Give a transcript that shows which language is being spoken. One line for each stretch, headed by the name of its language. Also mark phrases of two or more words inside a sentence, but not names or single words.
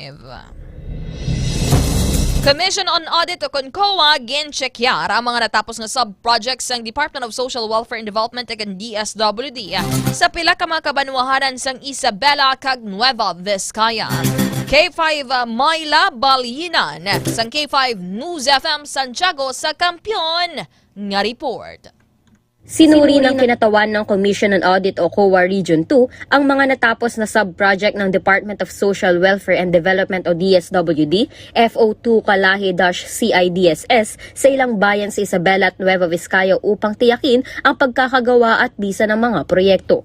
English: Commission on Audit
Hiligaynon: o COA ginchekyar ang mga natapos nga sub-projects ng
English: Department of Social Welfare and Development
Hiligaynon: ag DSWD sa pila ka mga kabanwahanan sang Isabela kag Nueva Vizcaya. K5 Mayla Balinan sang K5 News FM Santiago sa Kampiyon nga report.
Filipino: Sinuri ng kinatawan ng
English: Commission on Audit
Filipino: o COA Region 2 ang mga natapos na sub-project ng
English: Department of Social Welfare and Development
Filipino: o DSWD, FO2 Kalahi-CIDSS sa ilang bayan sa Isabela at Nueva Vizcaya upang tiyakin ang pagkakagawa at bisa ng mga proyekto.